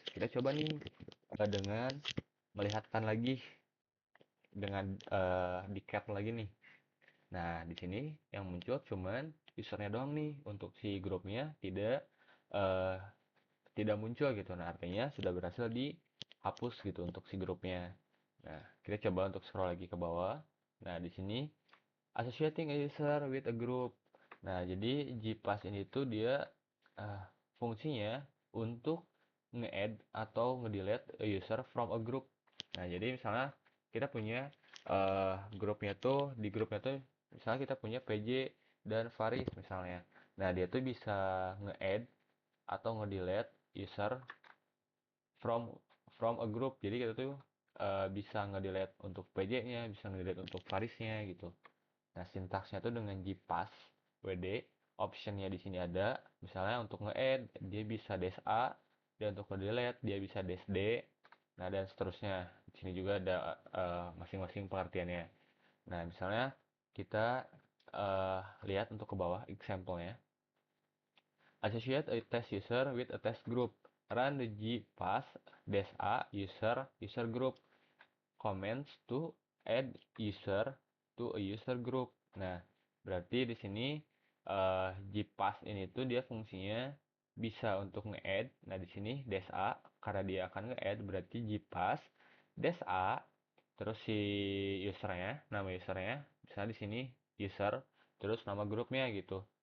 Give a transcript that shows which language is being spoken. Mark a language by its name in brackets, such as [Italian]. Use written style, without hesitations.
[Indonesian] Kita coba nih dengan melihatkan lagi dengan di cat lagi nih. Nah, di sini yang muncul cuman usernya doang nih. Untuk si grupnya uh, tidak muncul gitu. Nah, artinya sudah berhasil dihapus gitu untuk si grupnya. Nah, kita coba untuk scroll lagi ke bawah. Nah, di sini [English] associating a user with a group. [Indonesian] Nah, jadi GPass ini tuh dia uh, fungsinya untuk nge-add atau nge-delete [English] a user from a group. [Indonesian] Nah, jadi misalnya kita punya grupnya tuh, di grupnya tuh misalnya kita punya PJ dan Faris misalnya. Nah, dia tuh bisa nge-add atau nge-delete [English] user from from a group. [Indonesian] Jadi kita tuh bisa nge-delete untuk PJ-nya, bisa nge-delete untuk Farisnya gitu. Nah, sintaksnya tuh dengan gpass wd, optionnya di sini ada. Misalnya untuk nge-add dia bisa dash a, dan untuk nge-delete dia bisa dash d. Nah, dan seterusnya. Di sini juga ada masing-masing pengertiannya. Nah, misalnya kita lihat untuk ke bawah example-nya. [English] Associate a test user with a test group. Run the gpass dash a user group comments to add user to a user group. [Indonesian] Nah, berarti di sini gpass ini tuh dia fungsinya bisa untuk nge-add. Nah, di sini dash a karena dia akan nge-add berarti gpass dash a terus si usernya, nama usernya, misalnya di sini user terus nama grupnya gitu.